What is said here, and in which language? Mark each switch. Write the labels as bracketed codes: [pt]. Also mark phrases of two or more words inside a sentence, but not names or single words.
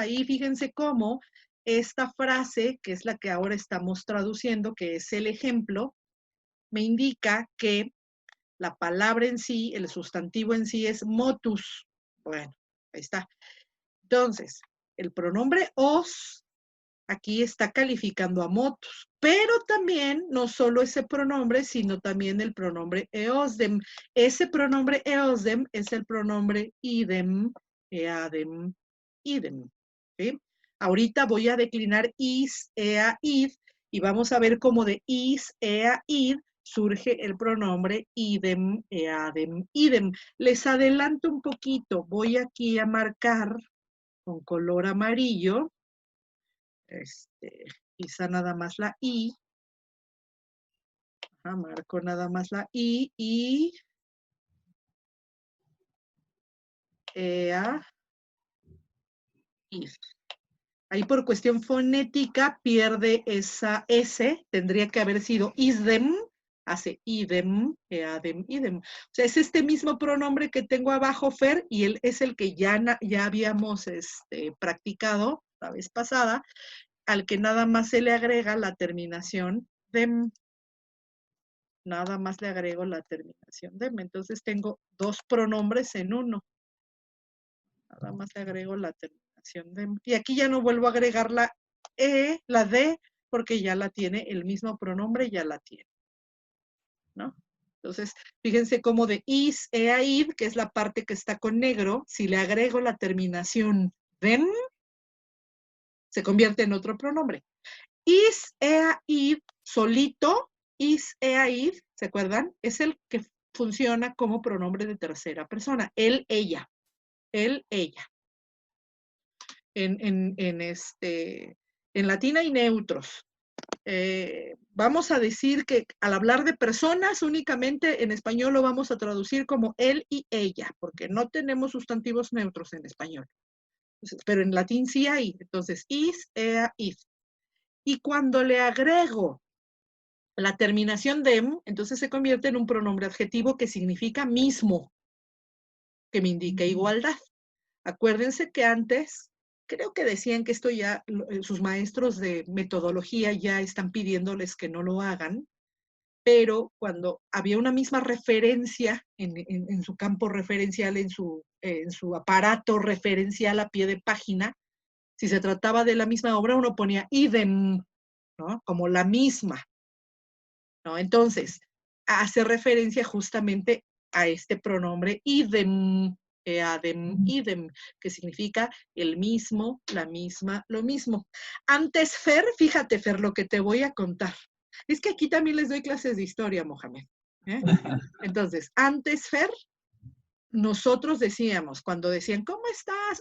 [es] Ahí fíjense cómo esta frase, que es la que ahora estamos traduciendo, que es el ejemplo, me indica que la palabra en sí, el sustantivo en sí es motus. Bueno, ahí está. Entonces, el pronombre os aquí está calificando a motus, pero también no solo ese pronombre, sino también el pronombre eosdem. Ese pronombre eosdem es el pronombre [la] idem, eadem, idem. [es] ¿Sí? Ahorita voy a declinar [la] is, ea, id, [es] y vamos a ver cómo de [la] is, ea, id [es] surge el pronombre [la] idem, eadem, idem. [es] Les adelanto un poquito, voy aquí a marcar con color amarillo, quizá nada más la I, marco nada más la I, y [la] ea, id. [es] Ahí por cuestión fonética pierde esa S, tendría que haber sido isdem, hace [la] idem, eadem, idem. [es] O sea, es este mismo pronombre que tengo abajo, Fer, y él es el que ya habíamos practicado la vez pasada, al que nada más se le agrega la terminación dem. Nada más le agrego la terminación dem. Entonces tengo 2 pronombres en uno. Nada más le agrego la terminación dem. Y aquí ya no vuelvo a agregar la E, la D, porque ya la tiene, el mismo pronombre ya la tiene. ¿No? Entonces, fíjense cómo de [la] is, ea, id, [es] que es la parte que está con negro, si le agrego la terminación dem, se convierte en otro pronombre. [la] Is, ea, id, solito, is, ea, id, [es] ¿se acuerdan? Es el que funciona como pronombre de tercera persona. Él, ella. Él, ella. En latín hay neutros. Vamos a decir que al hablar de personas, únicamente en español lo vamos a traducir como él y ella, porque no tenemos sustantivos neutros en español. Pero en latín sí hay. Entonces, [la] is, ea, id. [es] Y cuando le agrego la terminación dem, entonces se convierte en un pronombre adjetivo que significa mismo, que me indica igualdad. Acuérdense que antes, creo que decían que esto ya, sus maestros de metodología ya están pidiéndoles que no lo hagan, pero cuando había una misma referencia en su campo referencial, en su aparato referencial a pie de página, si se trataba de la misma obra, uno ponía idem, ¿no? Como la misma, ¿no? Entonces, hace referencia justamente a este pronombre [la] idem, eadem, idem, [es] que significa el mismo, la misma, lo mismo. Antes, Fer, fíjate, Fer, lo que te voy a contar. Es que aquí también les doy clases de historia, Mohamed. Entonces, antes, Fer, nosotros decíamos, cuando decían, ¿cómo estás?